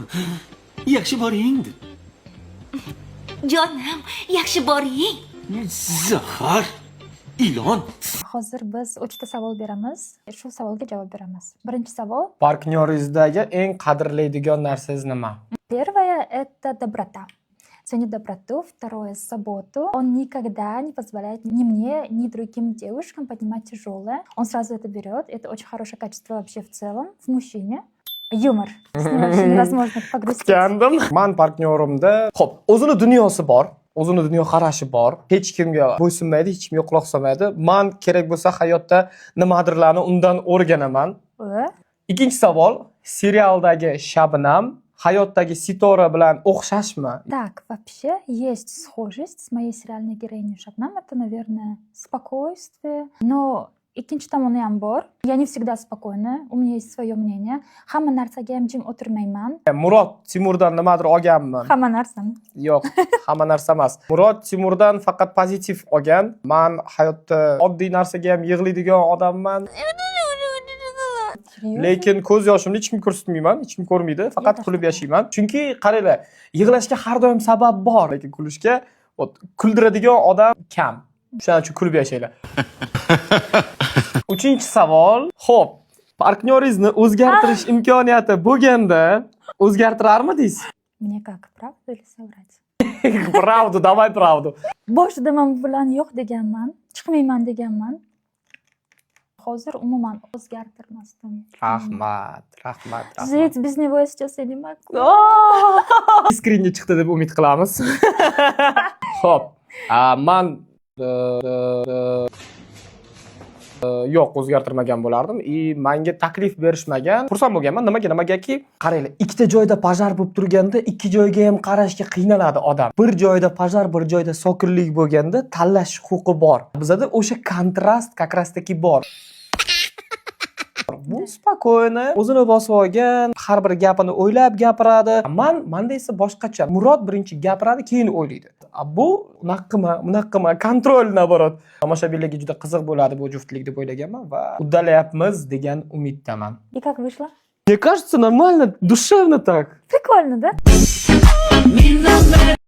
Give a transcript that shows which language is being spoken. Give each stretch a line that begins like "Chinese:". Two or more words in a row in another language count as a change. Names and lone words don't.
Uzbek: Yaxshi boring deb. Jonim, yaxshi boring. Zahar, ilon. Hozir biz 3 ta savol beramiz. Shu savolga javob beramiz. Birinchi savol. Partnyoringizdagi eng qadrlaydigan narsangiz nima?
Russian: Первое – это доброта. Ценит доброту. Второе – заботу. Он никогда не позволяет ни мне, ни другим девушкам поднимать тяжелое. Он сразу это берет. Это очень хорошее качество вообще в целом в мужчине. Юмор. С ним вообще невозможно погрустить.
Uzbek: Kutgandim. Men partnyorimda, xo'p, o'zini dunyosi bor. O'zini dunyoqarashi bor. Hech kimga bo'ysunmaydi, hech kimga quloq solmaydi. Men kerak bo'lsa hayotda nimadirlarni undan o'rganaman. Ikkinchi savol, serialdagi Shabnam hayotdagi Sitora bilan o'xshashmi?
Russian: Так, вообще есть схожесть с моей сериальной героиней Шабнам. Это, наверное, спокойствие.
Uzbek: Но ikkinchi tomoni ham bor.
Russian: Я не всегда спокойна. У меня есть свое мнение.
Uzbek: Hamma narsaga ham jim o'tirmayman. Murod Timurdan nimadir olganman. Hamma narsani. Yo'q, hamma narsa emas. Murod Timurdan faqat pozitiv olgan. Men hayotda oddiy narsaga ham yig'laydigan odamman. Lekin ko'z yoshimni hech kim ko'rsatmayman, hech kim ko'rmaydi, faqat kulib yashayman. Chunki qaranglar, yig'lashga har doim sabab bor, lekin kulishga kuldiradigan odam kam. Shuning uchun kulib yashaylar. Uchinchi savol. Xo'p, partnyoringizni o'zgartirish imkoniyati bo'lganda o'zgartirarmidingiz?
Russian: Мне как, правду или соврать? Pravdu, давай pravdu.
Uzbek: Boshida men bilan yo'q deganman, chiqmayman deganman. Hozir umuman o'zgartirmasdim. Rahmat.
Russian: Жить без него я сейчас я не могу.
Uzbek: Искренне chiqdi deb umid qilamiz. Xo'p, men yo'q, o'zgartirmagan bo'lardim. Menga taklif berishmagan. Xursand bo'lganman. Nimagaki, qaranglar, ikkita joyda pojar bo'lib turganda, ikki joyga ham qarashga qiynaladi odam. Bir joyda pojar, bir joyda sokinlik bo'lganda tanlash huquqi bor. Bizda o'sha kontrast
Russian: как раз таки
Uzbek: bor. Bu spokойно, o'zini bosib olgan, har bir gapini o'ylab gapiradi. Menda esa boshqacha. Murod birinchi gapiradi, keyin o'ylaydi. Bu unaqama kontrol naborot. Tomoshabinlarga juda qiziq bo'ladi bu juftlik deb o'ylaganman va uddalayapmiz degan umiddaman.
Russian: И как вышло? Мне кажется, нормально, душевно так. Прикольно, да?